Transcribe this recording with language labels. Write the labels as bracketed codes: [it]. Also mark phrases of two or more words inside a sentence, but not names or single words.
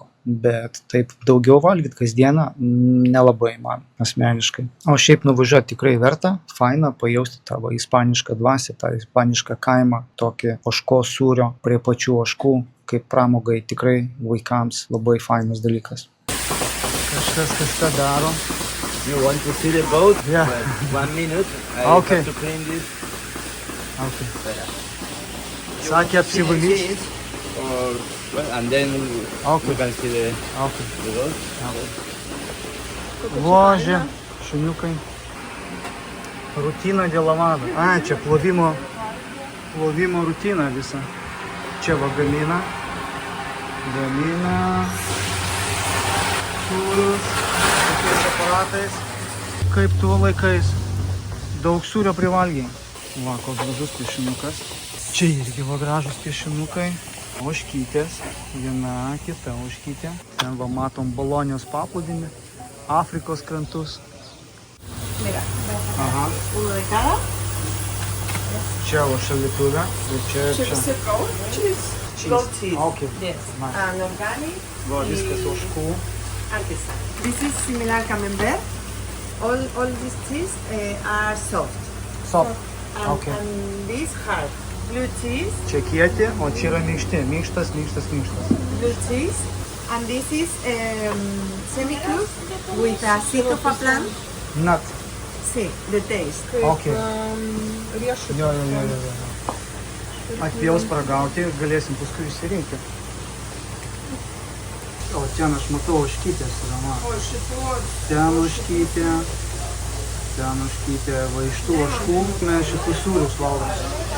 [lt] Bet taip daugiau valgyti kasdieną nelabai man asmeniškai. O šiaip nuvažiuoti tikrai verta, faina pajausti tą ispanišką dvasią, tą ispanišką kaimą, tokį ožkos sūrio prie pačių ožkų, kaip pramogai tikrai vaikams labai fainas dalykas. Kažkas kažką daro. [en] You want to see the boat? Yeah. But 1 minute. Okay. Have to clean this. [lt] Okay. Sakė apsivalys. [en] And then Okay. you can see the boat. [lt] Ložė, šuniukai. Rutina dėl lavado. Čia plovimo rutina visa. Čia gamina sūrius tokiais aparatais. Kaip tuo laikais. Daug sūrio privalgiai. Koks gražus piešinukas. Čia irgi gražus piešinukai. Ožkytės, viena, kita ožkytė. Ten matom Bolonijos paplūdimį, Afrikos krantus. [es] Mira, Aha. uno de cada. [lt] Čia šaldytuvė ir čia. [en] Cheese. Goat cheese. Okay. Yes. Nice. And organic. [lt] Viskas ožkų. [en] Artisan. This is similar camembert. All these cheese are soft. Okay. And this hard. Blue cheese. [lt] Čia kieti, o čia yra minkšti. Minkštas. [en] Blue cheese. And this is semi-cooked with a seed of a plant. Nut. See, the taste. [lt] Okay. Jo. Atpjaus paragauti ir galėsim paskui išsirinkti. O ten aš matau ožkytės yra. Ten ožkytė. Va iš tų ožkų mes šitus sūrius valgom.